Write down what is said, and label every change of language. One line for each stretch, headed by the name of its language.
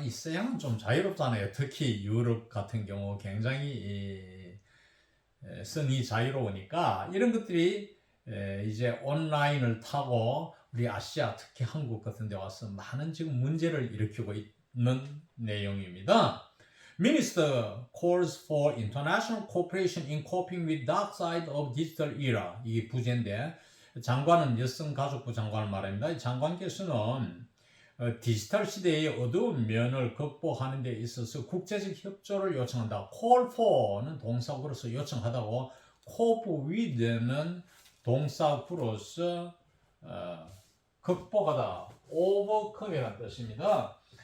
Korean: 이 서양은 좀 자유롭잖아요. 특히 유럽 같은 경우 굉장히 성이 자유로우니까 이런 것들이 이제 온라인을 타고 우리 아시아 특히 한국 같은 데 와서 많은 지금 문제를 일으키고 있는 내용입니다.
English: Minister calls for international cooperation in coping with dark side of digital era.
Korean: 이게 부제인데 장관은 여성가족부 장관을 말합니다. 이 장관께서는 디지털 시대의 어두운 면을 극복하는 데 있어서 국제적 협조를 요청한다. call for는 동사구로서 요청하다고 cope with는 동사구로서 극복하다, overcome이라는 뜻입니다.